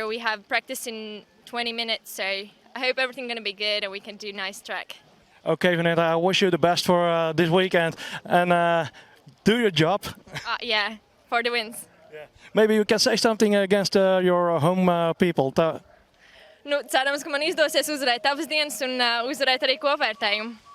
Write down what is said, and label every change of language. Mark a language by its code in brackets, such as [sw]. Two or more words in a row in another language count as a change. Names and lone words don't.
[en] We have practice in 20 minutes, so I hope everything's going to be good and we can do nice track. Okay, Veneta, I wish you the best for this weekend, and do your job. Yeah, for the wins. Yeah. Maybe you can say something against your home people. [lv] Nu, cerams, ka man izdosies uzvarēt abas dienas un uzvarēt arī kopvērtējumu.